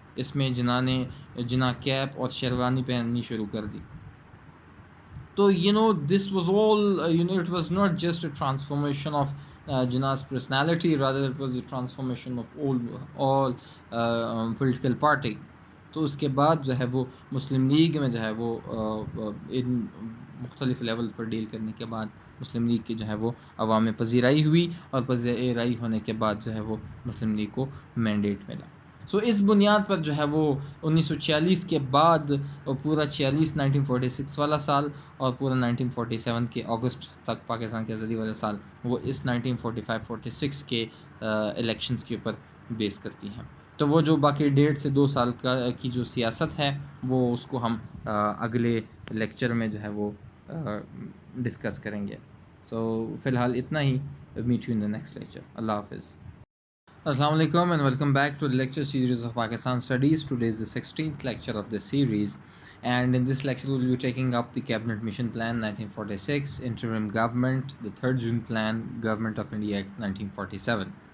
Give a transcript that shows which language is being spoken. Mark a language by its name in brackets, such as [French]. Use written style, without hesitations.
[Urdu] اس میں جناح کیپ اور شیروانی پہننی شروع کر دی. تو [English] this was all it was not just a transformation of Jinnah's personality, rather it was a transformation of all political party. [Urdu] تو اس کے بعد جو ہے وہ مسلم لیگ میں جو ہے وہ ان مختلف لیول پر ڈیل کرنے کے بعد مسلم لیگ کی جو ہے وہ عوام میں پذیرائی ہوئی, اور پذیرائی ہونے کے بعد جو ہے وہ مسلم لیگ کو مینڈیٹ ملا. اس بنیاد پر جو ہے وہ 1946 کے بعد پورا 1946 والا سال اور پورا 1947 کے اگست تک پاکستان کی آزادی والا سال وہ اس 1945-46 کے الیکشنز کے اوپر بیس کرتی ہیں. تو وہ جو باقی 1.5 سے 2 سال کی جو سیاست ہے وہ اس کو ہم اگلے لیکچر میں جو ہے وہ ڈسکس کریں گے. فی الحال اتنا ہی. [English] Meet you in the next lecture. [Urdu] اللہ حافظ. [English] Assalamu alaikum and welcome back to the lecture series of Pakistan Studies. Today is the 16th lecture of this series. And in this lecture, we'll be taking up the Cabinet Mission Plan 1946, Interim Government, the 3rd June Plan, Government of India Act 1947.